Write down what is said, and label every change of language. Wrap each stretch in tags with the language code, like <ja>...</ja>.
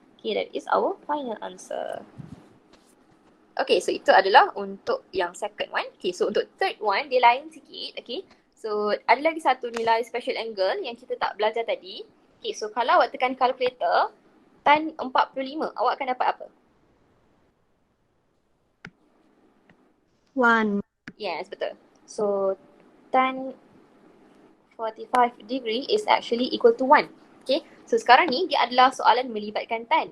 <en>Okay, that is our final answer.</en> <ms>Okay, so itu adalah untuk yang second one. Okay, so untuk third one, dia lain sikit. Okay, so ada lagi satu nilai special angle yang kita tak belajar tadi. Okay, so kalau awak tekan calculator, tan 45, awak akan dapat apa?</ms> <en>1. Yes,</en> <ms>betul.</ms> <en>So tan 45 degree is actually equal to 1.</en> <ms>Okay, so sekarang ni dia adalah soalan melibatkan tan.</ms>